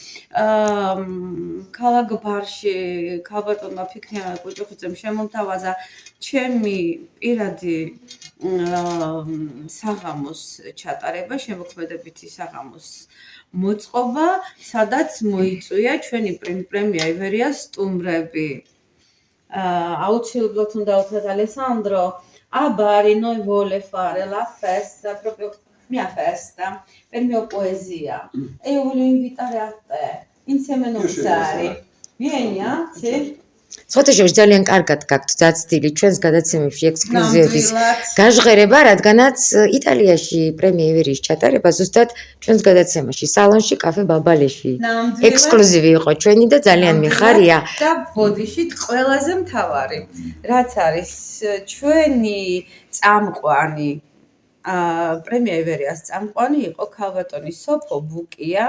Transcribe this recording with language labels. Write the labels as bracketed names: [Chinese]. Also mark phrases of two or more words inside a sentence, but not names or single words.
[Georgian] ქალაქ ბარში ქალბატონმა ფიქრია კუჭუხიძემ შემომთავაზა ჩემი პირადი საღამოს ჩატარება, შემოქმედებითი საღამოს მოწყობა, სადაც მოიწვია ჩვენი პრემია ივერიას სტუმრები. Aucilblot უნდა ვთქვათ ალესანდრო, [Italian] a Bari noi vuole fare la festa, proprio mia festa, per mia poesia. E io voglio invitare a te, insieme a Nozari. Vieni, sì? [Georgian] სხვათაშორის ძალიან კარგად გაქვთ დაცდილი ჩვენს გადაცემებში ექსკლუზივების გაჟღერება, რადგანაც იტალიაში პრემია ივერიის ჩატარება ზუსტად ჩვენს გადაცემაში სალონში კაფე ბაბალეში ექსკლუზივი იყო ჩვენი და ძალიან მიხარია. და ბოდიშით ყველაზე მთავარი, რაც არის ჩვენი წამყვანი, პრემია ივერიას წამყვანი იყო ქალბატონი სოფო ბუკია.